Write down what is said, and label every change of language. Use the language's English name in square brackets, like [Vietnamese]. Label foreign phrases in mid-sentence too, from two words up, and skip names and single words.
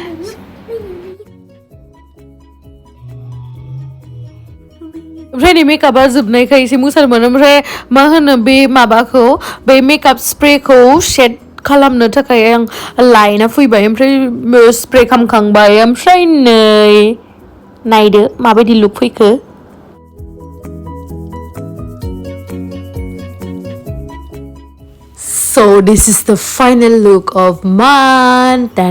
[Bodo] ओमफ्राय नै मेकआपआ जोबनायखाय एसे मोसानो मोनो ओमफ्राय मा होनो बे माबाखौ बे मेकआप स्प्रेखौ सेट खालामनो थाखाय आं लायना फैबाय ओमफ्राय स्प्रे खालामखांबाय ओमफ्राय नै नायदो माबायदि लुक फैखो [English] So this is the final look of mine.